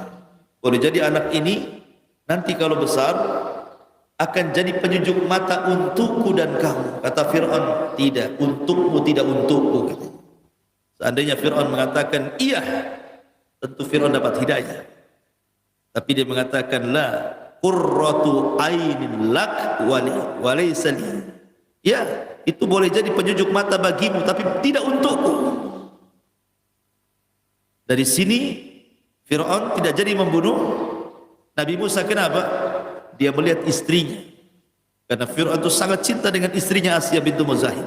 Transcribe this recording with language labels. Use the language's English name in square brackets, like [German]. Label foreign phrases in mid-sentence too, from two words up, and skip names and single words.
[Indonesian] Boleh jadi anak ini nanti kalau besar akan jadi penyejuk mata untukku dan kamu. Kata Fir'aun, "Tidak, untukmu tidak untukku," kata. Seandainya Fir'aun mengatakan iya, tentu Fir'aun dapat hidayah. Tapi dia mengatakan, [Arabic] "لا، قرة عين لك وليس لي. [Indonesian] Ya, itu boleh jadi penyejuk mata bagimu tapi tidak untukku. Dari sini Fir'aun tidak jadi membunuh Nabi Musa. Kenapa? Dia melihat istrinya. Karena Fir'aun itu sangat cinta dengan istrinya Asiyah bintu Muzahim.